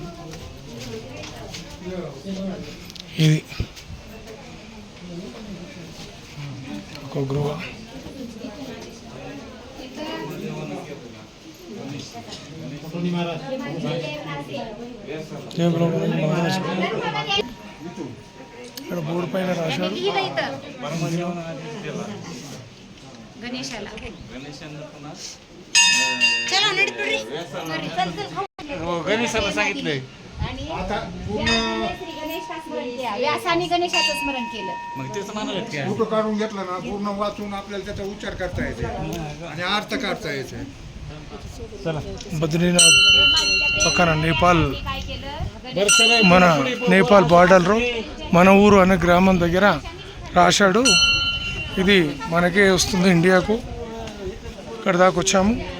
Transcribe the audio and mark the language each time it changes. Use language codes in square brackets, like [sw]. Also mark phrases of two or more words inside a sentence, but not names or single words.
[te] ఇది ఒక గృహ. ఇక్కడ బోర్డు పైన రాశాడు [mr] गणेशाला सांगितलंय व्यासाने गणेशाचं स्मरण केलं. मग तेच म्हणाल फोटो काढून घेतला ना पूर्ण वाचून आपल्याला त्याचा उच्चार करता येते आणि अर्थ काढता येते. [te] బద్రీనాథ్ పక్కన నేపాల్, మన నేపాల్ బార్డర్లో మన ఊరు అనే గ్రామం దగ్గర రాశాడు. ఇది మనకే వస్తుంది ఇండియాకు. ఇక్కడ దాకా వచ్చాము.